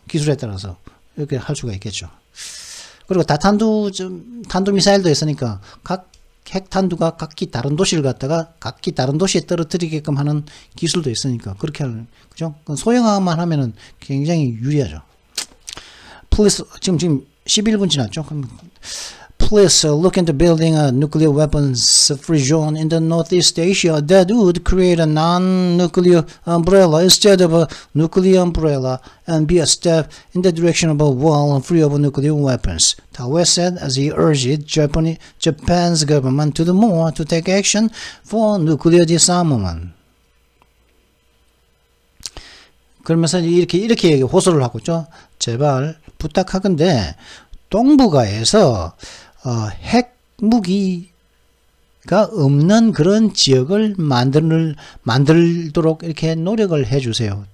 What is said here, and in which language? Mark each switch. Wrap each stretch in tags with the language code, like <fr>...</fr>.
<ko>기술에 따라서 이렇게 할 수가 있겠죠. 그리고 탄도미사일도 있으니까 각 핵탄두가 각기 다른 도시를 갖다가 각기 다른 도시에 떨어뜨리게끔 하는 기술도 있으니까 그렇게 하는, 그죠? 소형화만 하면은 굉장히 유리하죠. Please, 지금 11분 지났죠?</ko> <en>그럼 Please look into building a nuclear weapons-free zone in the Northeast Asia that would create a non-nuclear umbrella instead of a nuclear umbrella and be a step in the direction of a world free of nuclear weapons. Tawe said as he urged Japan's government to do more to take action for nuclear disarmament.</en> <ko>그러면서 이렇게 호소를 하고 있죠. 제발 부탁하건대 동북아에서 핵무기가 없는 그런 지역을 만들도록 이렇게 노력을 해주세요.</ko>